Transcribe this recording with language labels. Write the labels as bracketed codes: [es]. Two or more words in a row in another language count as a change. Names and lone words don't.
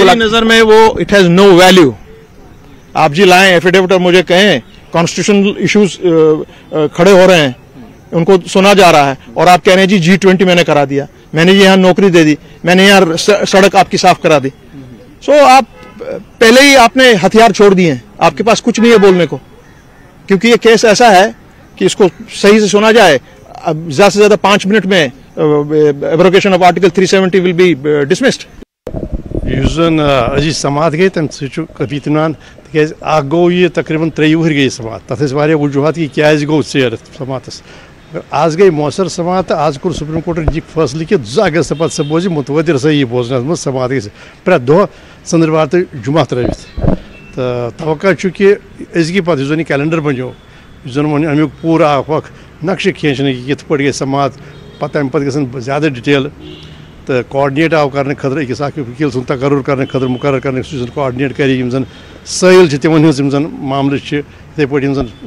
[hi] मेरी नजर में वो [en] it has no value. [hi] आप जी लाएं एफिडेविट और मुझे कहें [en] constitutional issues [hi] खड़े हो रहे हैं, उनको सुना जा रहा है और आप कह रहे हैं जी G20 मैंने करा दिया, मैंने यहाँ नौकरी दे दी, मैंने यहाँ सड़क आपकी साफ करा दी। सो आप पहले ही आपने हथियार छोड़ दिए हैं, आपके पास कुछ नहीं है बोलने को, क्योंकि ये केस ऐसा है कि इसको सही से सुना जाए। ज्यादा से ज्यादा 5 मिनट में [en] abrogation of article 370 will be dismissed. [ks] زن عزیز سماعت گئی تم کفی اطمینان تکیاز اخ گو یہ تقریباً 3 وہر گئی سماعت تتھ واریاہ وجوہات کہ کیاز گو ژیر سماعتس آز گئی مؤثر سماعت آز کور سپریم کورٹن یہ فیصلہ کہ 2 اگست پتہ سہ بوزِ متواتر صحیح بوزنس مز سماعت گئی پرٛٮ۪تھ دۄہ ژٔنٛدٕروار تہٕ جمعہ ترٲوِتھ تو توقع کہ أزکہِ پتہٕ یُس زن یہ کیلنڈر بنیو یُس زن وۄنۍ امیُک پوٗرٕ اکھ نقشہٕ کھینچنہٕ کہ یِتھ پٲٹھۍ گژھِ سماعت پتہٕ امہِ پتہٕ گژھن زیادٕ ڈِٹیل تو کوآرڈنیٹ آو کرنے خٲطرٕ أکِس اکھ وکیٖل سُنٛد تقرر کرنے خٲطرٕ مقرر کرنے یُس زن کوآرڈنیٹ کرِ یِم زن سٲیِل چھِ تِمن ہٕنٛز یِم زن معاملہٕ چھِ یِتھٕے پٲٹھۍ یِم زن